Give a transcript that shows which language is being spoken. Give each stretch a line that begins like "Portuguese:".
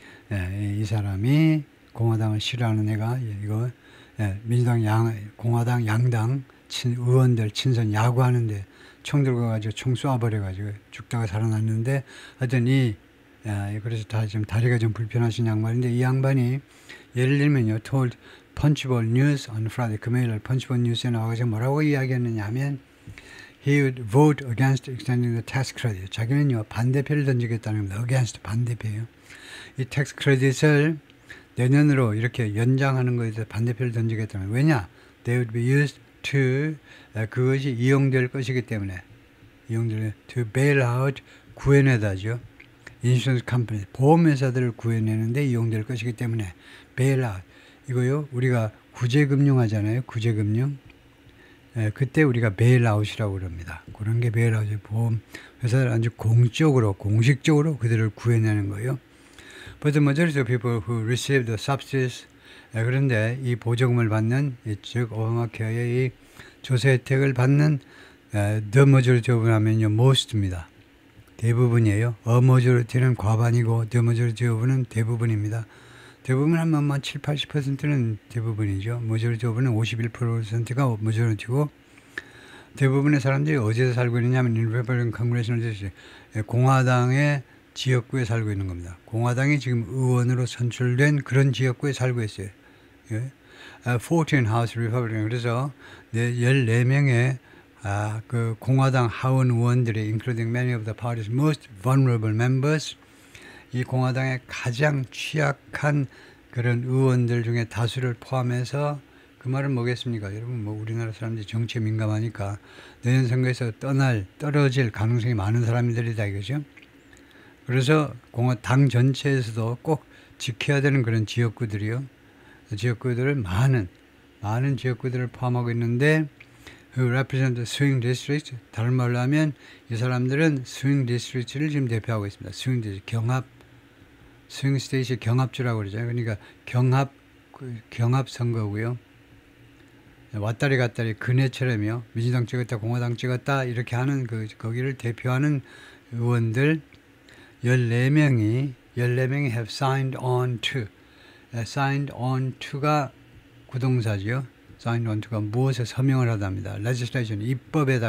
Korean: 이 사람이 공화당을 싫어하는 애가 이거 민주당 공화당 양당 의원들 친선 야구하는데 총 들고 가지고 총 쏴버려가지고 죽다가 살아났는데 하여튼 그래서 지금 다리가 좀 불편하신 양반인데 이 양반이 예를 들면요,
English: told Punchbowl News on Friday,
Korean: 금요일 펀치볼 뉴스에 나와서 뭐라고 이야기했느냐 하면
English: he would vote against extending the tax credit.
Korean: 자기는요 반대표를 던지겠다는 겁니다. against 반대표예요. 이 tax credit을 내년으로 이렇게 연장하는 것에 대해서 반대표를 던지겠다면 왜냐?
English: They would be used to,
Korean: 그것이 이용될 것이기 때문에
English: to bail out,
Korean: 구해내다죠. 인슈런스 컴퍼니, 보험회사들을 구해내는데 이용될 것이기 때문에 bail out, 이거요 우리가 구제금융 하잖아요. 구제금융. 그때 우리가 bail out이라고 그럽니다. 그런 게 bail out이에요. 보험회사들 아주 공식적으로 그들을 구해내는 거예요.
English: But the majority of people who receive the subsidies,
Korean: 그런데 이 보조금을 받는, 즉 오바마 케어의 이 조세 혜택을 받는
English: the majority of 하면요 most입니다.
Korean: 대부분이에요. a majority는 과반이고 the majority of는 대부분입니다. 대부분 한 7, 80%는 대부분이죠. majority of는 51%가 majority고 대부분의 사람들이 어디서 살고 있느냐면 Republican Congressional District, 공화당의 지역구에 살고 있는 겁니다. 공화당이 지금 의원으로 선출된 그런 지역구에 살고 있어요. 14 House Republican, 그래서 14명의 그 공화당 하원 의원들이
English: including many of the party's most vulnerable members,
Korean: 이 공화당의 가장 취약한 그런 의원들 중에 다수를 포함해서 그 말은 뭐겠습니까? 여러분 우리나라 사람들이 정치에 민감하니까 내년 선거에서 떨어질 가능성이 많은 사람들이다 이거죠. 그래서 당 전체에서도 꼭 지켜야 되는 그런 지역구들이요. 지역구들을 많은 지역구들을 포함하고 있는데
English: who represent the swing district,
Korean: 다른 말로 하면 이 사람들은 swing district를 지금 대표하고 있습니다. swing district, swing state이 경합주라고 그러죠. 그러니까 경합 선거고요. 왔다리 갔다리 근해처럼요. 민주당 찍었다 공화당 찍었다 이렇게 하는 거기를 대표하는 의원들 14명이
English: have signed on to.
Korean: signed on to가 구동사죠. signed on to가 무엇에 서명을 하답니다. legislation, 입법.